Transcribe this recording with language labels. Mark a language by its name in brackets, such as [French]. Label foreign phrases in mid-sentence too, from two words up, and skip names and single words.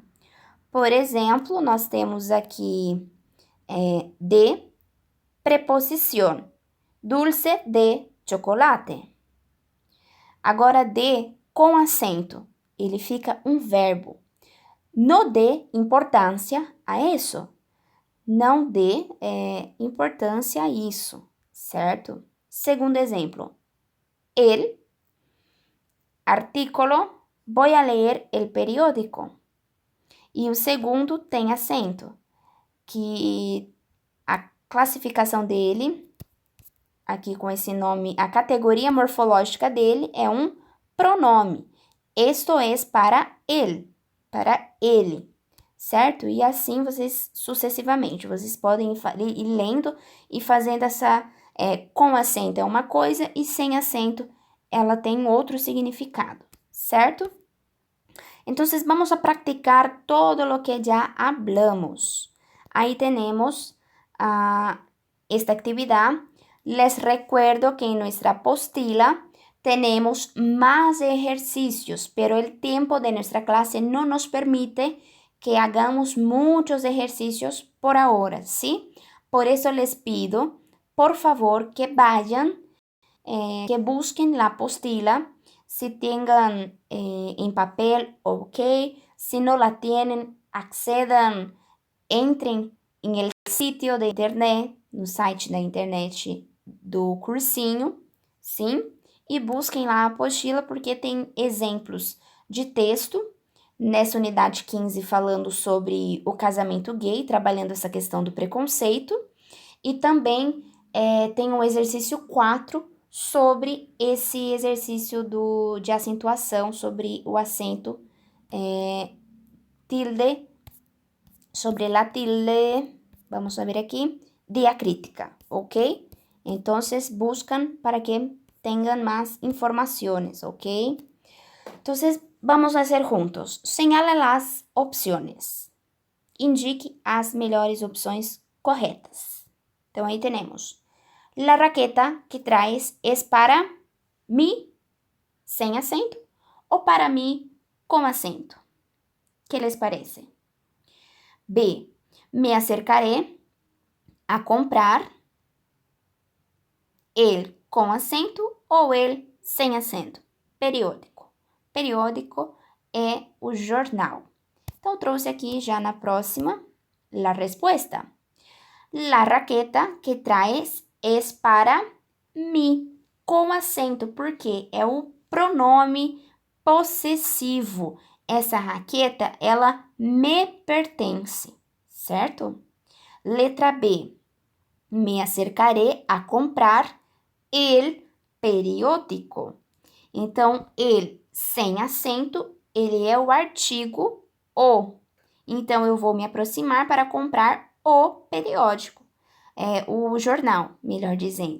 [Portuguese] Por exemplo, nós temos aqui de preposição, [Spanish] dulce de chocolate. [Portuguese] Agora, de com acento, ele fica um verbo. No dê importância a isso. Não dê importância a isso, certo? Segundo exemplo, [Spanish] el artículo, voy a leer el periódico. [Portuguese] E o segundo tem acento, que a classificação dele, aqui com esse nome, a categoria morfológica dele é um pronome. [Spanish] Esto es para ele, certo? [Portuguese] E assim vocês sucessivamente, vocês podem ir lendo e fazendo essa, com acento é uma coisa e sem acento ela tem outro significado, certo? [Spanish] Então, vamos a practicar todo lo que ya hablamos. Ahí tenemos esta actividad. Les recuerdo que en nuestra postila tenemos más ejercicios, pero el tiempo de nuestra clase no nos permite que hagamos muchos ejercicios por ahora, ¿sí? Por eso les pido, por favor, que vayan, que busquen la postila. Si tengan en papel, ok. Si no la tienen, accedan, entren en el sitio de internet, [Portuguese] no site da internet do cursinho, sim? E busquem lá a apostila, porque tem exemplos de texto nessa unidade 15 falando sobre o casamento gay, trabalhando essa questão do preconceito. E também tem um exercício 4 sobre esse exercício de acentuação, sobre o acento tilde, sobre a tilde, [Spanish] vamos a ver [Portuguese] aqui, diacrítica, [Spanish] ¿ok? Entonces buscan para que tengan más informaciones, ¿ok? Entonces vamos a hacer juntos. Señala las opciones. [Portuguese] Indique as melhores opções corretas. Então aí temos. [Spanish] La raqueta que traes es para mí, [Portuguese] sem acento, ou [Spanish] para mí, [Portuguese] com acento. [Spanish] ¿Qué les parece? B. Me acercaré a comprar el [Portuguese] com acento ou [Spanish] el [Portuguese] sem acento. Periódico. Periódico é o jornal. Então, trouxe aqui já na próxima [Spanish] la respuesta. La raqueta que traes es para mí, [Portuguese] com acento, porque é o pronome possessivo. Essa raqueta, ela me pertence, certo? Letra B. [Spanish] Me acercaré a comprar el periódico. [Portuguese] Então, el sem acento, ele é o artigo o. Então, eu vou me aproximar para comprar o periódico, o jornal, melhor dizendo.